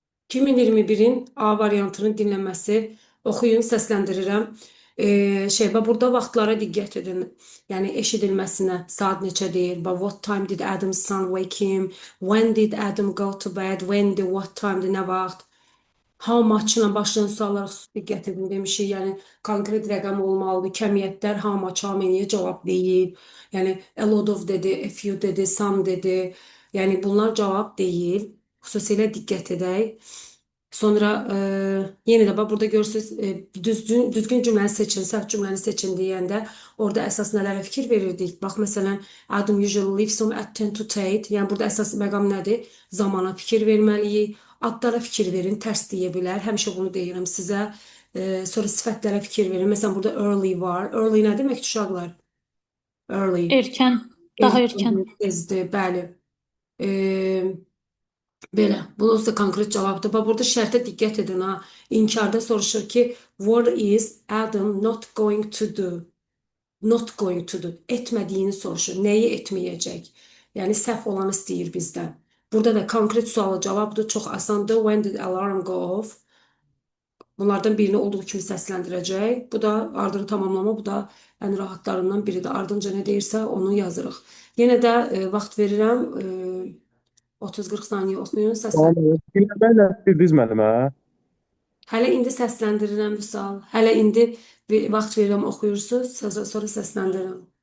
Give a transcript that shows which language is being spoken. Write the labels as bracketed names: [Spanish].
[Azerbaijani] 2021-in A variantının dinləməsi. Oxuyun, səsləndirirəm. Burada vaxtlara diqqət edin. Yəni eşidilməsinə, saat neçədir? [English] What time did Adam's son wake him? When did Adam go to bed? When the what time'dir, [Azerbaijani] nə vaxt? How much-la başlayan suallara xüsusi diqqət edin demişik. Yəni konkret rəqəm olmalıdır. Kəmiyyətlər how much, how many-yə cavab deyil. Yəni a lot of dedi, a few dedi, some dedi. Yəni bunlar cavab deyil. Xüsusilə diqqət edək. Sonra yenə də burada görürsünüz, düzgün cümləni seçin, səhv cümləni seçin deyəndə orada əsas nələrə fikir verirdik. Bax, məsələn, [English] Adam usually leaves home at 10 to 8. [Azerbaijani] Yəni burada əsas məqam nədir? Zamana fikir verməliyik. Adlara fikir verin, tərs deyə bilər. Həmişə bunu deyirəm sizə. Sonra sifətlərə fikir verin. Məsələn, burada early var. Early nə deməkdir uşaqlar? Early. Erkən, daha erkən. Tezdir, bəli. Belə, bu da konkret cavabdır. Bax, burada şərtə diqqət edin, ha. İnkarda soruşur ki, [English] what is Adam not going to do? Not going to do. [Azerbaijani] Etmədiyini soruşur. Nəyi etməyəcək? Yəni, səhv olanı istəyir bizdən. Burada da konkret sualı cavabdır. Çox asandır. [English] When did alarm go off? [Azerbaijani] Bunlardan birini olduğu kimi səsləndirəcək. Bu da ardını tamamlama, bu da ən rahatlarından biridir. Ardınca nə deyirsə, onu yazırıq. Yenə də vaxt verirəm. 30-40 saniyə oxuyun, səsləndirin. Dinləməklə bildiniz müəllimə? Hələ indi səsləndirirəm Vüsal. Hələ indi vaxt verirəm, oxuyursunuz, sonra səsləndirirəm.